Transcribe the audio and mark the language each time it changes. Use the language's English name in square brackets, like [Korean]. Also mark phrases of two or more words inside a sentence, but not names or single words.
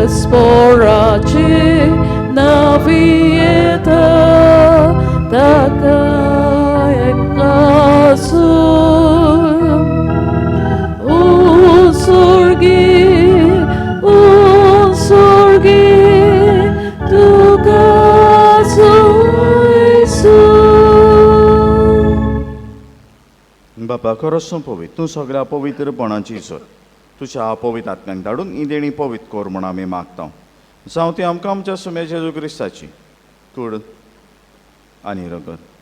[Konkani] disporaci na vieta takay kasum unsurgi tu kasum. बापा खरोच पवित्र तूं सगळ्या पवित्रपणाची सोय तुझ्या अपवित्र आत्म्यांक धाडून ही देणी पवित्र कोर म्हूण आमी मागता जावं ती आमकां आमच्या सुमे जेजू क्रिस्ताची कूड आनी रगत